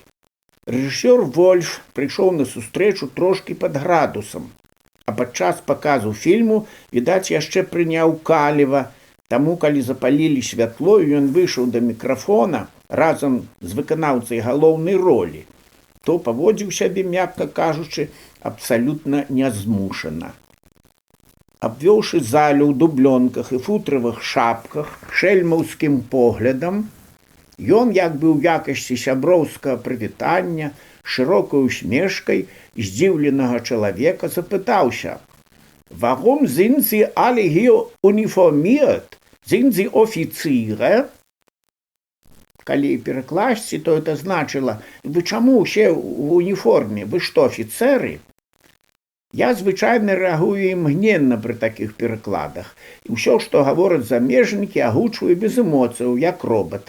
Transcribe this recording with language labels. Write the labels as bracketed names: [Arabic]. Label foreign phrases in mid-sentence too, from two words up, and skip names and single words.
[Belarusian] Рэжысёр Вольф прыйшоў на сустрэчу трошкі пад градусам, а падчас паказу фільму, відаць, яшчэ прыняў каліва, таму, калі запалілі святло, ён выйшаў да мікрафона разам з выканаўцай галоўнай ролі, то паводзіў сябе, мякка кажучы, абсалютна нязмушана. Абвёўшы залю ў дублёнках і футравых шапках шэльмаўскім поглядам, ён, як бы ў якасці сяброўскага прывітання, шырокай усмешкай здзіўленага чалавека запытаўся: [German] «Warum sind Sie alle hier uniformiert? Sind Sie Offiziere?» [Belarusian] Калі перакласці, то это значыла: «Вы чаму ўсе ў уніформе? Вы што, афіцэры?» Я звычайна рэагую імгненна пры такіх перакладах, і ўсё, што гавораць замежнікі, агучваю без эмоцыяў, як робат.